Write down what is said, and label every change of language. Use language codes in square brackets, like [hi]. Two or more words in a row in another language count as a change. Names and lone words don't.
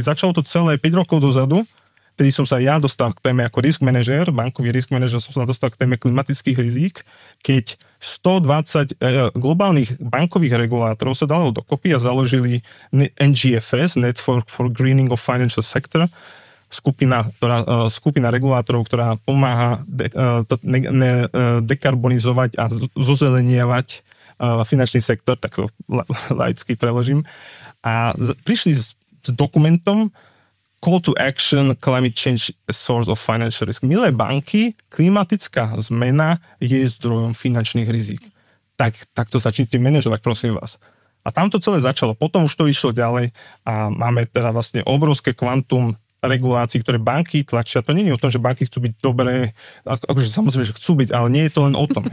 [sk] Začalo to celé 5 rokov dozadu, vtedy som sa ja dostal k téme ako [en] risk manager, [sk] bankový [en] risk manager [sk] som sa dostal k téme klimatických rizík, keď 120 globálnych bankových regulátorov sa dalo dokopy a založili NGFS, [en] Network for Greening of Financial Sector, [sk] skupina regulátorov, ktorá pomáha dekarbonizovať a zozelenievať finančný sektor, tak to laicky preložím. A prišli s dokumentom Call to Action, Climate Change a Source of Financial Risk. Milé banky, klimatická zmena je zdrojom finančných rizik. Tak to začnite manažovať, prosím vás. A tam to celé začalo. Potom už to išlo ďalej a máme teda vlastne obrovské kvantum regulácií, ktoré banky tlačia. To nie je o tom, že banky chcú byť dobré, akože samozrejme, že chcú byť, ale nie je to len o tom.